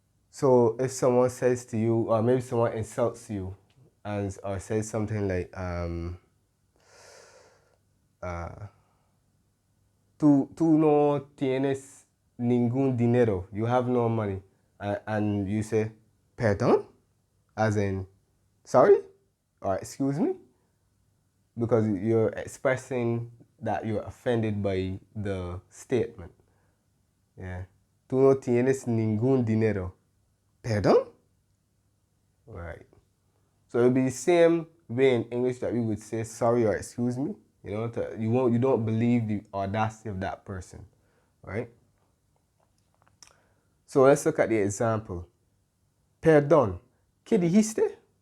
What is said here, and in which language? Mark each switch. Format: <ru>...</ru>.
<en>So if someone says to you, or maybe someone insults you or says something like,</en> <es>tú no tienes ningún dinero,</es> <en>you have no money, and you say, perdón? As in, sorry? Or excuse me? Because you're expressing that you're offended by the statement. Yeah.</en> <es>Tú no tienes ningún dinero. Perdón?</es> <en>Right. So it'll be the same way in English that we would say sorry or excuse me. You don't believe the audacity of that person, right? So let's look at the example.</en> <es>Perdón. ¿Qué dijiste?</es>